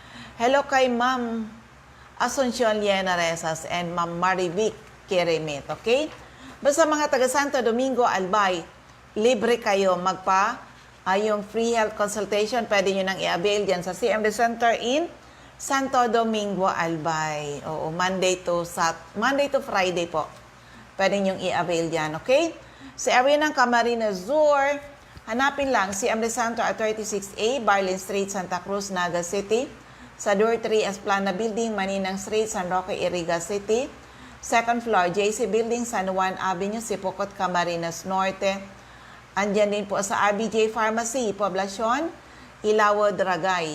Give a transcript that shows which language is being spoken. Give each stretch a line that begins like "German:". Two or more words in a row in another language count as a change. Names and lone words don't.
Filipino: Hello kay Ma'am Asuncion Liena Rezas, and Ma'am Marivic Keremit. Okay? Basta mga taga Santo Domingo, Albay, libre kayo yung
English: free health consultation,
Filipino: pwede nyo nang i-avail dyan sa CMD Center in Santo Domingo, Albay. Oo,
English: Monday to Friday po.
Filipino: Pwede nyo i-avail dyan, okay? Sa area ng Camarines Sur, hanapin lang CMD Center at 36A, Barlin Street, Santa Cruz, Naga City. Sa Door 3, Esplana Building, Maninang Street, San Roque, Iriga City.
English: Second floor,
Filipino: JC Building, San Juan Avenue, Sipocot, Camarines Norte. Andyan din po sa RBJ Pharmacy, Poblacion, Ilawod, Ragay.